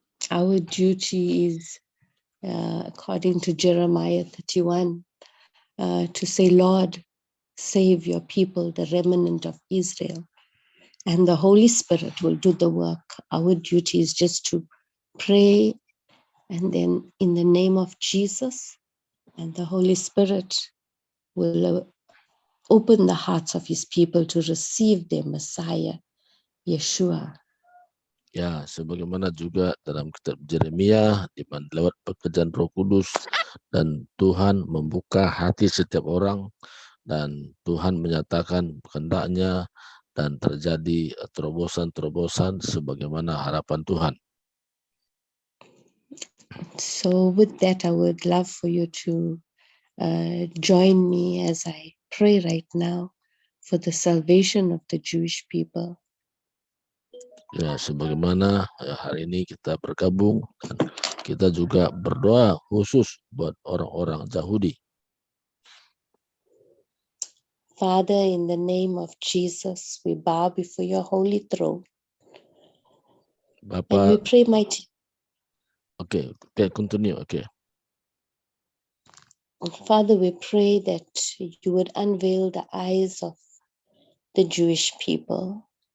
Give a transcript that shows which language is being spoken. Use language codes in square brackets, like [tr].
[en] Our duty is, according to Jeremiah 31, to say, Lord, save your people, the remnant of Israel, and the Holy Spirit will do the work. Our duty is just to pray, and then in the name of Jesus, and the Holy Spirit will open the hearts of his people to receive their Messiah, Yeshua. [id] Ya, sebagaimana juga dalam kitab Yeremia, di mana lewat pekerjaan Roh Kudus dan Tuhan membuka hati setiap orang dan Tuhan menyatakan kehendaknya dan terjadi terobosan-terobosan sebagaimana harapan Tuhan. [en] So with that, I would love for you to join me as I pray right now for the salvation of the Jewish people. [id] Ya, sebagaimana hari ini kita bergabung dan kita juga berdoa khusus buat orang-orang Yahudi. [en] Father, in the name of Jesus, we bow before your holy throne. And we [id] Bapak, [en] pray, mighty. okay, continue, okay. Father, we pray that you would unveil the eyes of the Jewish people.